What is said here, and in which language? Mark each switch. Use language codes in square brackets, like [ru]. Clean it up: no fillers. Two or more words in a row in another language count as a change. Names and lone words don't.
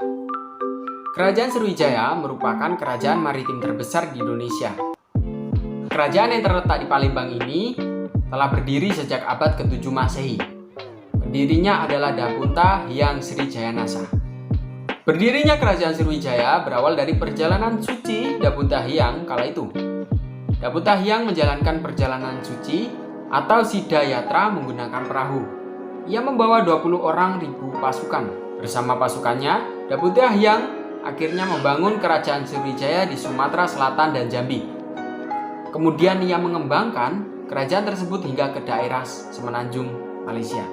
[id] Kerajaan Sriwijaya merupakan kerajaan maritim terbesar di Indonesia. Kerajaan yang terletak di Palembang ini telah berdiri sejak abad ke-7 Masehi. Pendirinya adalah Dapunta Hyang Sri Jayanasa. Berdirinya Kerajaan Sriwijaya berawal dari perjalanan suci Dapunta Hyang kala itu. Dapunta Hyang menjalankan perjalanan suci atau Sida Yatra menggunakan perahu. Ia membawa 20 orang ribu pasukan. Bersama pasukannya, Dapunta Hyang akhirnya membangun Kerajaan Sriwijaya di Sumatera Selatan dan Jambi. Kemudian ia mengembangkan kerajaan tersebut hingga ke daerah Semenanjung Malaysia.